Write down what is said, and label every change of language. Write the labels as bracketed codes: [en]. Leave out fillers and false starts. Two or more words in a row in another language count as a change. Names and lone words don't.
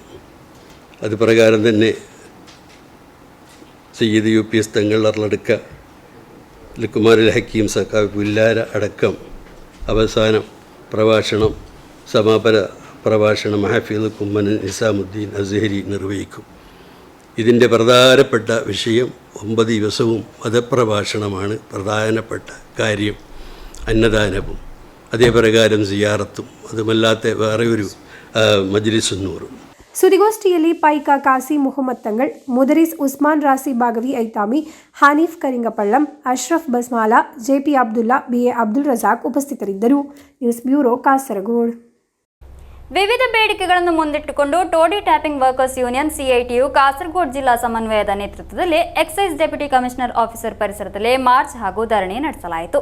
[ml] അത് പ്രകാരം തന്നെ സയ്യിദ് UPS തങ്ങൾ അർലടുക്ക ലുക്കുമാനുൽ ഹക്കീം സഖാവ് പുല്ലാര അടക്കം അവസാനം പ്രഭാഷണം സമാപന പ്രഭാഷണം മഹഫീദ് കുമ്മൻ നിസാമുദ്ദീൻ അസ്ഹരി നിർവഹിക്കും. ഇതിൻ്റെ പ്രധാനപ്പെട്ട വിഷയം 9 ദിവസവും മതപ്രഭാഷണമാണ്. പ്രധാനപ്പെട്ട കാര്യം അന്നദാനവും അതേ പ്രകാരം സിയാറത്തും അതുമല്ലാത്ത വേറെ ഒരു മജ്ലിസ് സുന്നൂറും. [kn] ಸುದ್ದಿಗೋಷ್ಠಿಯಲ್ಲಿ ಪೈಕಾ ಕಾಸಿ ಮುಹಮ್ಮದ್ ತಂಗಳ್, ಮುದರಿಸ್ ಉಸ್ಮಾನ್ ರಾಸಿ ಬಾಗವಿ ಐತಾಮಿ, ಹನೀಫ್ ಕರಿಂಗಪಳ್ಳಂ, ಅಶ್ರಫ್ ಬಸ್ಮಾಲಾ, JP ಅಬ್ದುಲ್ಲಾ, BA ಅಬ್ದುಲ್ ರಜಾಕ್ ಉಪಸ್ಥಿತರಿದ್ದರು. ನ್ಯೂಸ್ ಬ್ಯೂರೋ ಕಾಸರಗೋಡು. ವಿವಿಧ ಬೇಡಿಕೆಗಳನ್ನು ಮುಂದಿಟ್ಟುಕೊಂಡು ಟೋಡಿ ಟ್ಯಾಪಿಂಗ್ ವರ್ಕರ್ಸ್ ಯೂನಿಯನ್ CITU ಕಾಸರಗೋಡು ಜಿಲ್ಲಾ ಸಮನ್ವಯದ ನೇತೃತ್ವದಲ್ಲಿ [en] Excise Deputy Commissioner Officer [kn] ಪರಿಸರದಲ್ಲಿ ಮಾರ್ಚ್ ಹಾಗೂ ಧರಣಿ ನಡೆಸಲಾಯಿತು.